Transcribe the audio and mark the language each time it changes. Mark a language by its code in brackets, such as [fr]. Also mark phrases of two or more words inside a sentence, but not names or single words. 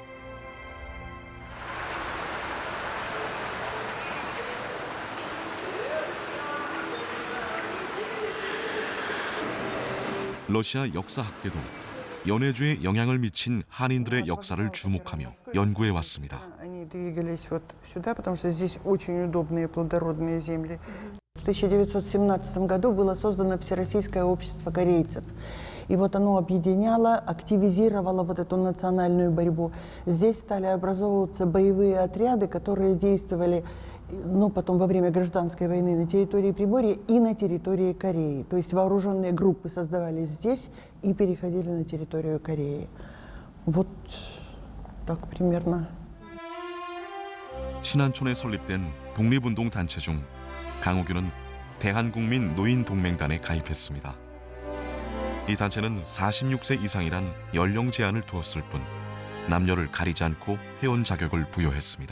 [ko] 러시아 역사학계도 연해주에 영향을 미친 한인들의 역사를 주목하며 연구해 왔습니다. [ru] В 1917 году было создано Всероссийское общество корейцев. И вот оно объединяло, активизировало вот эту национальную борьбу. Здесь стали образовываться боевые отряды, которые действовали потом во время гражданской войны на территории Приморья и на территории Кореи. То есть вооруженные группы создавались здесь и переходили на территорию Кореи. Вот так примерно. [ko] 신안촌에 설립된 독립운동 단체 중 강우규는 대한국민 노인동맹단에 가입했습니다. 이 단체는 46세 이상이란 연령 제한을 두었을 뿐 남녀를 가리지 않고 회원 자격을 부여했습니다.